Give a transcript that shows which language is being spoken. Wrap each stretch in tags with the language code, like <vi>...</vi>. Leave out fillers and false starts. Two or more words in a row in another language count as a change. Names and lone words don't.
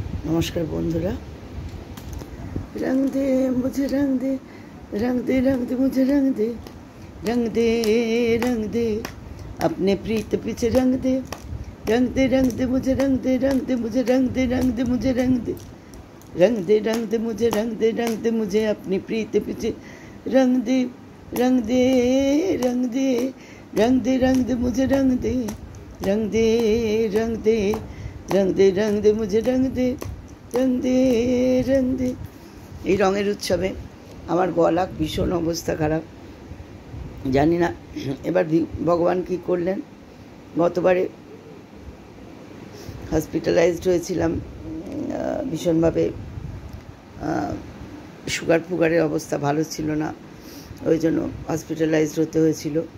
<bn>নমস্কার বন্ধুরা।</bn> <hi>रंग दे मुझे रंग दे, रंग दे रंग दे मुझे रंग दे, रंग दे रंग दे अपने प्रीत पीछे रंग दे, रंग दे रंग दे मुझे रंग दे, रंग दे मुझे रंग दे, रंग दे मुझे रंग दे, रंग दे रंग दे मुझे रंग दे, रंग दे मुझे अपनी प्रीत पीछे रंग दे, रंग दे रंग दे, रंग दे रंग दे मुझे रंग दे, रंग दे रंग दे, रंग दे रंग दे मुझे रंग दे, रंग दे रंग दे।</hi> <bn>এই রঙের উৎসবে আমার গলা ভীষণ অবস্থা খারাপ, জানি না এবার ভগবান কি করলেন। গতবারে হসপিটালাইজড হয়েছিলাম ভীষণভাবে, সুগারের অবস্থা ভালো ছিল না, ওই জন্য হসপিটালাইজড হতে হয়েছিল।</bn>